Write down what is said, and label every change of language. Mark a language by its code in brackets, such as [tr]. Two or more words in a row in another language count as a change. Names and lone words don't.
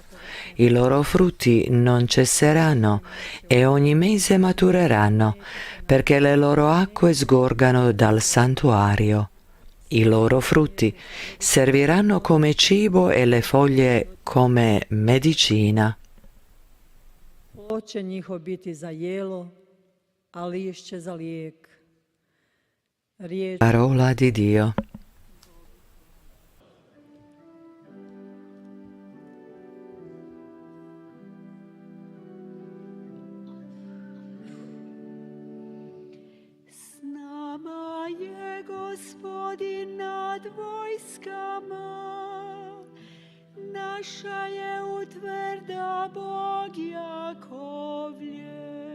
[it] I loro frutti non cesseranno e ogni mese matureranno, perché le loro acque sgorgano dal santuario. I loro frutti serviranno come cibo e le foglie come medicina. [hr] Plod će njihovo biti za jelo, a lišće za lijek. Riječ [it] Parola di Dio. [hr] S nama je Gospodin nad vojskama, naša je utvrda Bog Jakovlje.